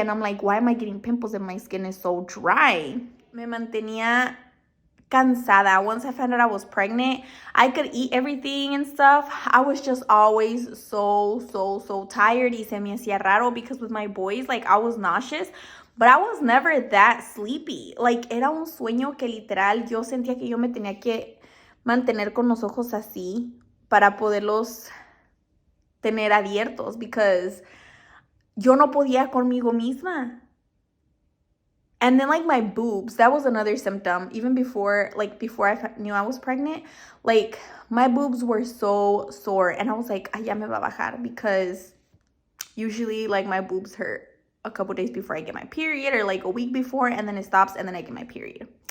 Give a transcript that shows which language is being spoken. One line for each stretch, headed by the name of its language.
English: And I'm like, why am I getting pimples and my skin is so dry?
Spanish: Me mantenía cansada.
English: Once I found out I was pregnant, I could eat everything and stuff. I was just always so tired.
Spanish: Y se me hacía raro
English: because with my boys, like, I was nauseous, but I was never that sleepy.
Spanish: Like, era un sueño que literal yo sentía que yo me tenía que mantener con los ojos así para poderlos tener abiertos because yo no podía conmigo misma.
English: And then, like, my boobs, that was another symptom. Even before I knew I was pregnant, like, my boobs were so sore. And I was like,
Spanish: ay, ya me va a bajar.
English: Because usually, like, my boobs hurt a couple days before I get my period, or like a week before, and then it stops, and then I get my period.